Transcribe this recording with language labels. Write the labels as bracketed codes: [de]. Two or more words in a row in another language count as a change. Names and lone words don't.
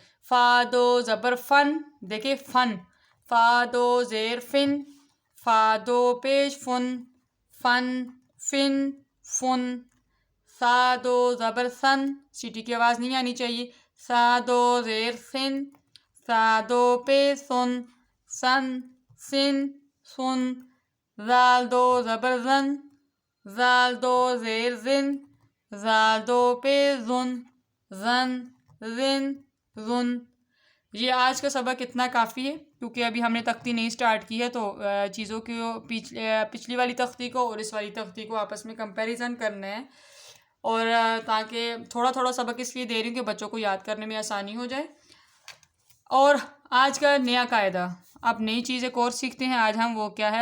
[ur] فا دو زبر فن، دیکھیں فن، فا دو زیر فن، فا دو پیش فن، فن، فن، فن۔ سا دو زبر سن، سیٹی کی آواز نہیں آنی چاہیے، سا دو زیر سن، سا دو پیش سن، سن، سن، سن۔ زال دو زبر زن، زال دو زیر زن، زال دو پیش زن، زن، زن، زن۔ یہ آج کا سبق اتنا کافی ہے، کیونکہ ابھی ہم نے تختی نہیں سٹارٹ کی ہے، تو چیزوں کو پچھلی والی تختی کو اور اس والی تختی کو آپس میں کمپیریزن کرنا ہے، اور تاکہ تھوڑا تھوڑا سبق اس لیے دے رہی ہوں کہ بچوں کو یاد کرنے میں آسانی ہو جائے۔ اور آج کا نیا قاعدہ، اب نئی چیز ایک اور سیکھتے ہیں آج ہم، وہ کیا ہے؟